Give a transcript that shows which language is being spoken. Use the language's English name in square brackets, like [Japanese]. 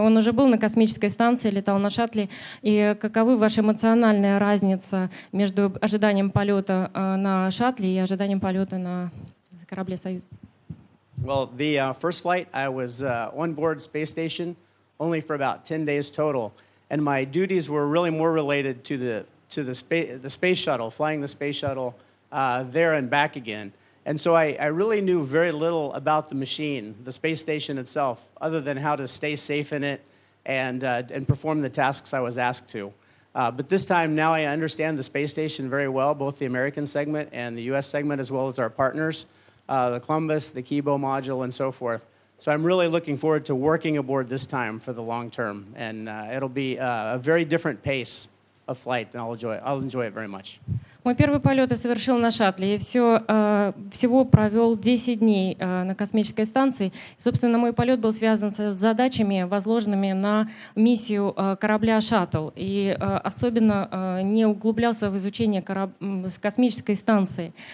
[Russian] Он уже был на космической станции, летал на шаттле. И каковы ваша эмоциональная разница между ожиданием полета на шаттле и ожиданием полета на корабле «Союз»? [English] Well, the first flight, I was on board space station only for about 10 days total. And my duties were really more related to the space shuttle, flying the space shuttle there and back again. And so I really knew very little about the machine, the space station itself, other than how to stay safe in it and perform the tasks I was asked to. But this time, now I understand the space station very well, both the American segment and the US segment, as well as our partners, the Columbus, the Kibo module, and so forth. So I'm really looking forward to working aboard this time for the long term. And it'll be a very different pace of flight, and I'll enjoy it very much. [Russian] Мой первый полет я совершил на шаттле, и всего провел 10 дней на космической станции. Собственно, мой полет был связан с задачами, возложенными на миссию корабля «Шаттл», и особенно не углублялся в изучение космической станции.